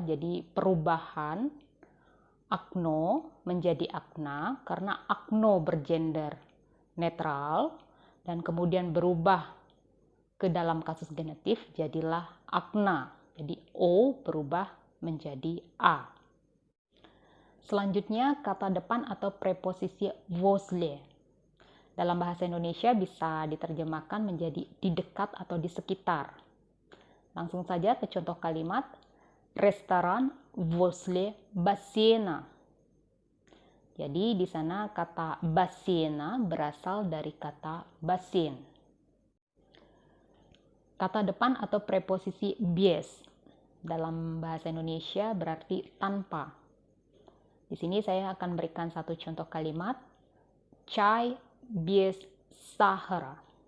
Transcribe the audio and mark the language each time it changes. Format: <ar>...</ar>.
<id>Jadi perubahan окно menjadi окна karena окно bergender netral dan kemudian berubah ke dalam kasus genetif jadilah окна. Jadi O berubah menjadi A. Selanjutnya kata depan atau preposisi возле. Dalam bahasa Indonesia bisa diterjemahkan menjadi di dekat atau di sekitar. Langsung saja ke contoh kalimat.</id> <ru>Restoran возле бассейна.</ru> <id>Jadi di sana kata бассейна berasal dari kata basin. Kata depan atau preposisi без dalam bahasa Indonesia berarti tanpa. Di sini saya akan berikan satu contoh kalimat.</id> <ru>Чай без сахара.</ru>